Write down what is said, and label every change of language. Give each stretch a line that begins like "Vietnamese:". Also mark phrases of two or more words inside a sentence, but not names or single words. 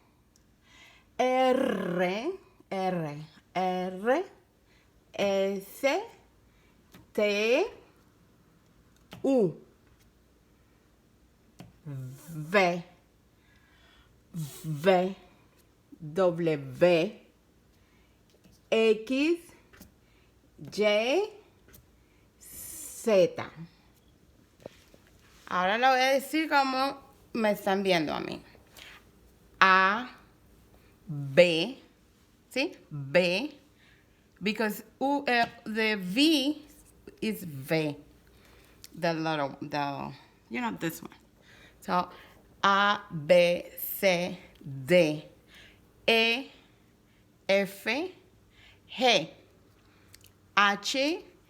Spanish: S, T, U, V, W, X, Y, Z. Ahora lo voy a decir como me están viendo a mí. A, B, ¿sí?
English: B, because the V is V, this one. So, A, B, C, D, E, F, G, H, I, J,